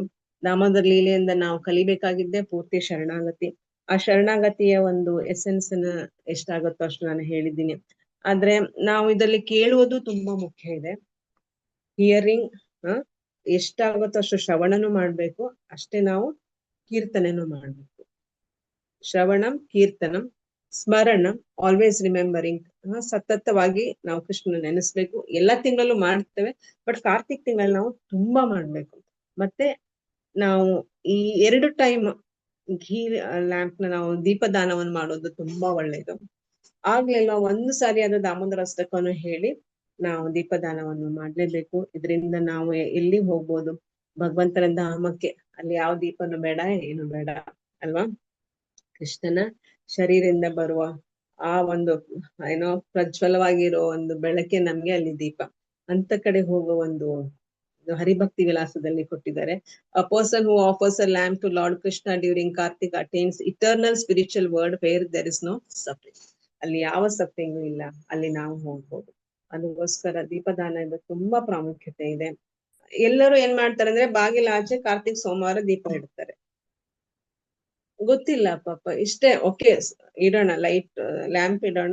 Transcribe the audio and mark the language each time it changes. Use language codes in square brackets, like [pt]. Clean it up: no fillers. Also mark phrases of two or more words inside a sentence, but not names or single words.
[kn] ದಾಮೋದರ್ ಲೀಲೆಯಿಂದ ನಾವು ಕಲಿಬೇಕಾಗಿದ್ದೆ ಪೂರ್ತಿ ಶರಣಾಗತಿ. ಆ ಶರಣಾಗತಿಯ ಒಂದು ಎಸೆನ್ಸ್ ಅನ್ನ ಎಷ್ಟಾಗುತ್ತೋ ಅಷ್ಟು ನಾನು ಹೇಳಿದ್ದೀನಿ. ಆದ್ರೆ ನಾವು ಇದರಲ್ಲಿ ಕೇಳುವುದು ತುಂಬಾ ಮುಖ್ಯ ಇದೆ. ಹಿಯರಿಂಗ್ ಎಷ್ಟಾಗುತ್ತೋ ಅಷ್ಟು ಶ್ರವಣನು ಮಾಡ್ಬೇಕು, ಅಷ್ಟೇ ನಾವು ಕೀರ್ತನೆನೂ ಮಾಡ್ಬೇಕು. [sa] श्रवणं, कीर्तनं, स्मरणं, [en] always remembering. [kn] ಸತತವಾಗಿ ನಾವು ಕೃಷ್ಣನ ನೆನೆಸ್ಬೇಕು. ಎಲ್ಲಾ ತಿಂಗಳಲ್ಲೂ ಮಾಡ್ತೇವೆ, ಬಟ್ ಕಾರ್ತಿಕ್ ತಿಂಗಳಲ್ಲಿ ನಾವು ತುಂಬಾ ಮಾಡ್ಬೇಕು. ಮತ್ತೆ ನಾವು ಈ 2 ಟೈಮ್ [en] ghee lamp [kn] ನಾವು ದೀಪದಾನವನ್ನು ಮಾಡೋದು ತುಂಬಾ ಒಳ್ಳೇದು. ಆಗ್ಲೆಲ್ಲ 1 ಸಾರಿ ಆದ ದಾಮೋದರ ಅಷ್ಟಕವನ್ನು ಹೇಳಿ ನಾವು ದೀಪದಾನವನ್ನು ಮಾಡ್ಲೇಬೇಕು. ಇದರಿಂದ ನಾವು ಎಲ್ಲಿ ಹೋಗ್ಬೋದು, ಭಗವಂತನ ಧಾಮಕ್ಕೆ. ಅಲ್ಲಿ ಯಾವ ದೀಪನು ಬೇಡ, ಏನು ಬೇಡ ಅಲ್ವಾ. ಕೃಷ್ಣನ ಶರೀರದಿಂದ ಬರುವ ಆ ಒಂದು ಏನೋ ಪ್ರಜ್ವಲವಾಗಿರೋ ಒಂದು ಬೆಳಕೆ ನಮ್ಗೆ ಅಲ್ಲಿ ದೀಪ. ಅಂತ ಕಡೆ ಹೋಗೋ ಒಂದು ಹರಿಭಕ್ತಿ ವಿಲಾಸದಲ್ಲಿ ಕೊಟ್ಟಿದ್ದಾರೆ. [en] A person who offers a lamp to Lord Krishna during Kartik attains eternal spiritual world where there is no suffering. [kn] ಅಲ್ಲಿ ಯಾವ ಸಫರಿಂಗು ಇಲ್ಲ, ಅಲ್ಲಿ ನಾವು ಹೋಗ್ಬೋದು. ಅದಕ್ಕೋಸ್ಕರ ದೀಪದಾನದ ತುಂಬಾ ಪ್ರಾಮುಖ್ಯತೆ ಇದೆ. ಎಲ್ಲರೂ ಏನ್ ಮಾಡ್ತಾರೆ ಅಂದ್ರೆ ಬಾಗಿಲ ಆಚೆ ಕಾರ್ತಿಕ್ ಸೋಮವಾರ ದೀಪ ಇಡ್ತಾರೆ. ಗೊತ್ತಿಲ್ಲ ಪಾಪ, ಇಷ್ಟೇ ಓಕೆ ಇಡೋಣ, [en] light lamp [kn] ಇಡೋಣ.